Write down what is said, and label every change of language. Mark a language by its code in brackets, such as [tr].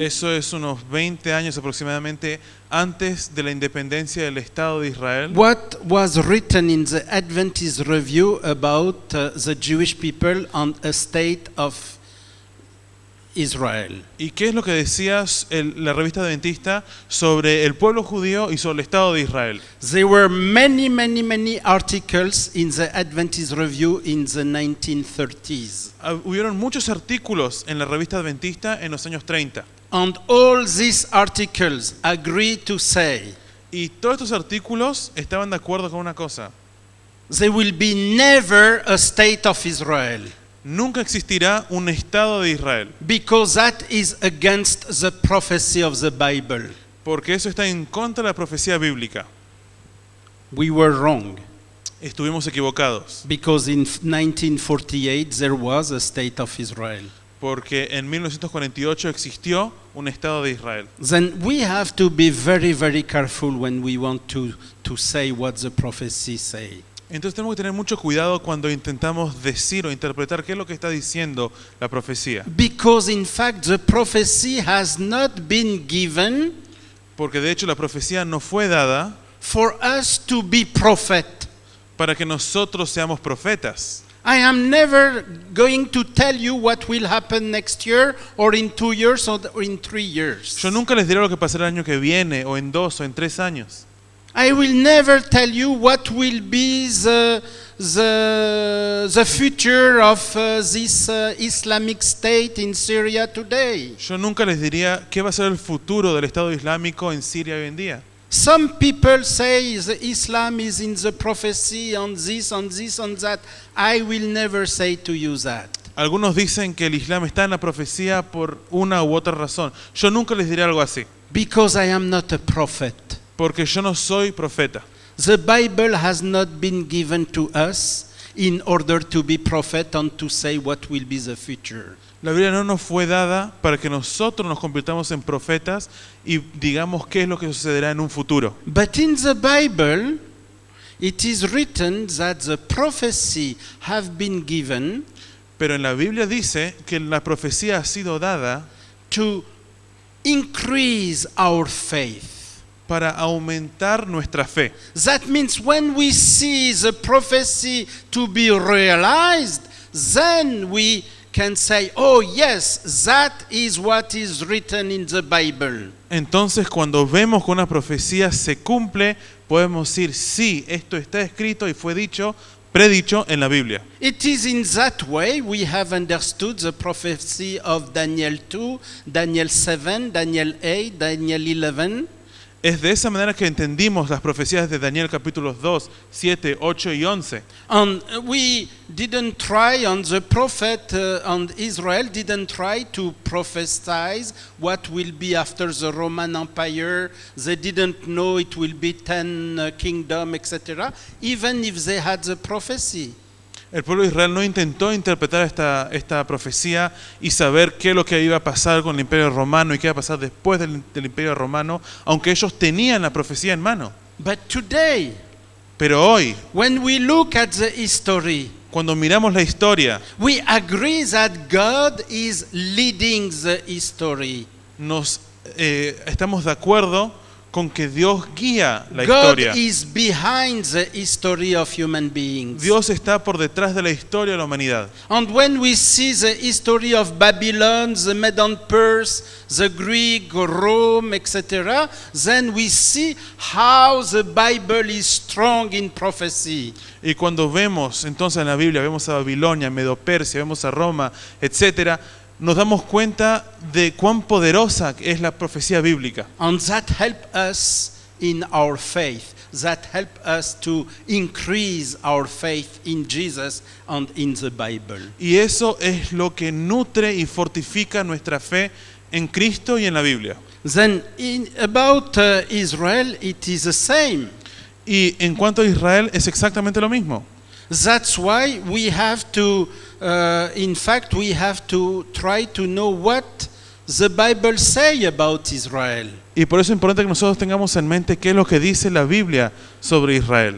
[es] eso es unos 20 años aproximadamente antes de la independencia del Estado de Israel. [en] What was written in the Adventist Review about the Jewish people and a state of Israel. [es] ¿Y qué es lo que decía la revista adventista sobre el pueblo judío y sobre el Estado de Israel? [en] There were many articles in the Adventist Review in the 1930s. [es] Hubieron muchos artículos en la revista adventista en los años 30. [en] And all these articles agree to say [es] Y todos estos artículos estaban de acuerdo con una cosa. [en] there will be never a state of Israel, [es] Nunca existirá un Estado de Israel, [en] because that is against the prophecy of the Bible. [es] porque eso está en contra de la profecía bíblica. [en] We were wrong, [es] Estuvimos equivocados, [en] because in 1948 there was a state of Israel. [es] porque en 1948 existió un Estado de Israel. [en] Then we have to be very careful when we want to say what the prophecy say. [es] Entonces tenemos que tener mucho cuidado cuando intentamos decir o interpretar qué es lo que está diciendo la profecía. [en] Because in fact the prophecy has not been given [es] Porque de hecho la profecía no fue dada [en] for us to be prophet. [es] para que nosotros seamos profetas. [en] I am never going to tell you what will happen next year or in 2 years or in 3 years. [es] Yo nunca les diré lo que pasará el año que viene o en 2 o en 3 años. [en] I will never tell you what will be the future of this Islamic State in Syria today. [es] Yo nunca les diría qué va a ser el futuro del Estado Islámico en Siria hoy en día. [en] Some people say the Islam is in the prophecy on this, on this, on that. I will never say to you that. [es] Algunos dicen que el Islam está en la profecía por una u otra razón. Yo nunca les diré algo así, [en] Because I am not a prophet. [es] porque yo no soy profeta. [en] The Bible has not been given to us in order to be prophet and to say what will be the future. [es] La Biblia no nos fue dada para que nosotros nos convirtamos en profetas y digamos qué es lo que sucederá en un futuro. [en] But in the Bible, it is written that the prophecy have been given [es] Pero en la Biblia dice que la profecía ha sido dada [en] to increase our faith. [es] para aumentar nuestra fe. [en] That means when we see the prophecy to be realized, then we can say, oh yes, that is what is written in the Bible. [es] Entonces, cuando vemos que una profecía se cumple, podemos decir, sí, esto está escrito y fue dicho, predicho en la Biblia. [en] It is in that way we have understood the prophecy of Daniel 2, Daniel 7, Daniel 8, Daniel 11. [es] Es de esa manera que entendimos las profecías de Daniel capítulos 2, 7, 8 y 11. [en] And we didn't try, and the prophet and Israel didn't try to prophesize what will be after the Roman Empire. They didn't know it will be 10 kingdom, etc. Even if they had the prophecy. [es] El pueblo de Israel no intentó interpretar esta profecía y saber qué es lo que iba a pasar con el Imperio Romano y qué iba a pasar después del Imperio Romano, aunque ellos tenían la profecía en mano. [en] But today, [es] Pero hoy, [en] when we look at the history, [es] cuando miramos la historia, [en] we agree that God is leading the history. [es] estamos de acuerdo con que Dios guía la [en] God [es] historia. [en] is behind the history of human beings. [es] Dios está por detrás de la historia de la humanidad. [en] And when we see the history of Babylon, the Medo Perse, the Greek, Rome, etc., then we see how the Bible is strong in prophecy. [es] Y cuando vemos entonces en la Biblia, vemos a Babilonia, Medo-Persia, vemos a Roma, etcétera, nos damos cuenta de cuán poderosa es la profecía bíblica. [en] And that help us in our faith. That help us to increase our faith in Jesus and in the Bible. [es] Y eso es lo que nutre y fortifica nuestra fe en Cristo y en la Biblia. [en] Then about Israel, it is the same. [es] Y en cuanto a Israel es exactamente lo mismo. [en] That's why we have to, in fact, we have to try to know what the Bible say about Israel. [es] Y por eso es importante que nosotros tengamos en mente qué es lo que dice la Biblia sobre Israel.